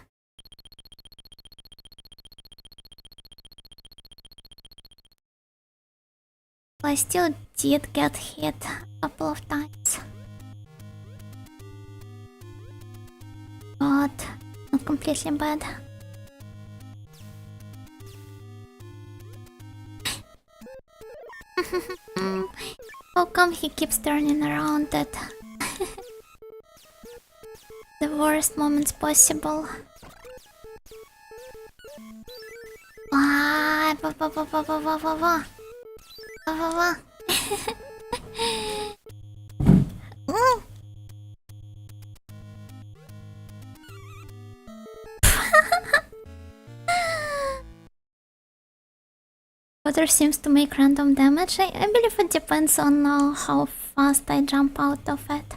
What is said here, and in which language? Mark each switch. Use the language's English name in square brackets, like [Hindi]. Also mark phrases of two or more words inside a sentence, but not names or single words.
[English] I still did get hit a couple of times, but not completely bad. How come he keeps turning around at the worst moments possible? Ah, va, va, va, va, va, va, va, va. Va, va, va. Water seems to make random damage. I believe it depends on how fast I jump out of it.